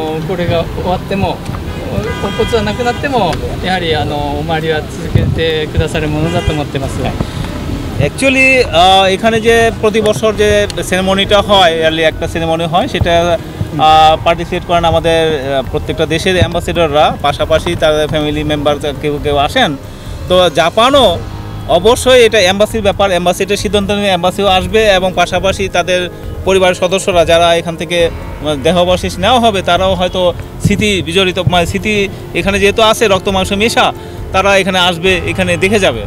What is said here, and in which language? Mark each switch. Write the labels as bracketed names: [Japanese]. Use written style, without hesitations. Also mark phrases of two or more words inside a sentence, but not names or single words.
[Japanese] これが終わっても乙骨はなくなってもやはりお参りは続けてくださるものだと思ってます。 [Bangla] অ্যাকচুয়ালি এখানে যে প্রতি বছর যে সেরেমনিটা হয়, ইয়ারলি একটা সেরেমনি হয়, সেটা পার্টিসিপেট করেন আমাদের প্রত্যেকটা দেশের অ্যাম্বাসেডররা, পাশাপাশি তাদের [English] family member [Bangla] কেউ কেউ আসেন। তো জাপানও অবশ্যই এটা অ্যাম্বাসির ব্যাপার, অ্যাম্বাসিটার সিদ্ধান্ত নিয়ে অ্যাম্বাসিও আসবে এবং পাশাপাশি তাদের পরিবারের সদস্যরা যারা এখান থেকে দেহাবশেষ নেওয়া হবে তারাও হয়তো স্মৃতি বিজড়িত, মানে স্মৃতি এখানে যেহেতু আছে রক্ত মাংস মেশা, তারা এখানে আসবে, এখানে দেখে যাবে।